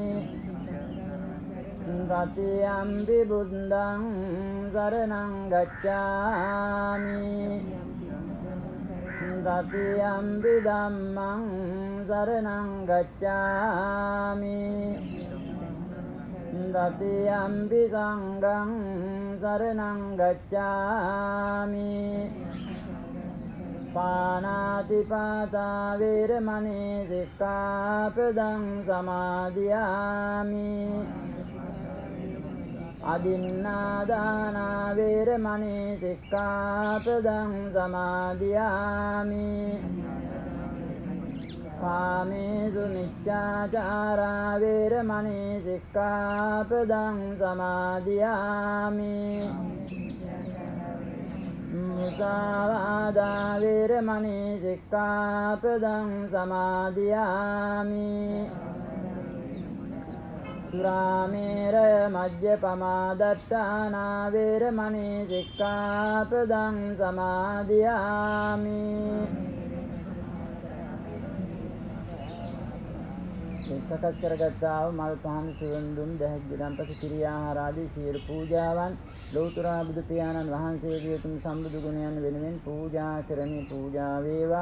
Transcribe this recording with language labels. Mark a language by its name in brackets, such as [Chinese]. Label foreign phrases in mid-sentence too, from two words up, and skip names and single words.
[Pali] တတိယံ ති බුද්ධං සරණං ගච්ඡාමි တတိယံ ති ධම්මං සරණං ගච්ඡාමි တတိယံ ති සංඝං සරණං ගච්ඡාමි ပါဏာတိပါတာဝေရမဏိစိက္ខាပဒံသမာදිယာမိ අදින්නා දාන වේරමණී සික්ඛාපදං සමාදියාමි ကာမေ සු මිච්ඡාචාරා වේරමණී සික්ඛාපදං සමාදියාමි มุสาวาทาเวรมณีสิกขาปดังสมาธิยามิ สุราเมรยมัจฌปมาดัฏฐานาเวรมณีสิกขาปดังสมาธิยามิ [Sinhala] සකස් කරගත්තා වූ මල් පහන් සුවඳ දුම් දැහැක් ගිරම්පස කිරියාහාර ආදී සියලු පූජාවන් ලෞතර බුදු පියාණන් වහන්සේගේ උතුම් සම්බුදු ගුණයන් වෙනුවෙන් පූජා කරමි. පූජා වේවා.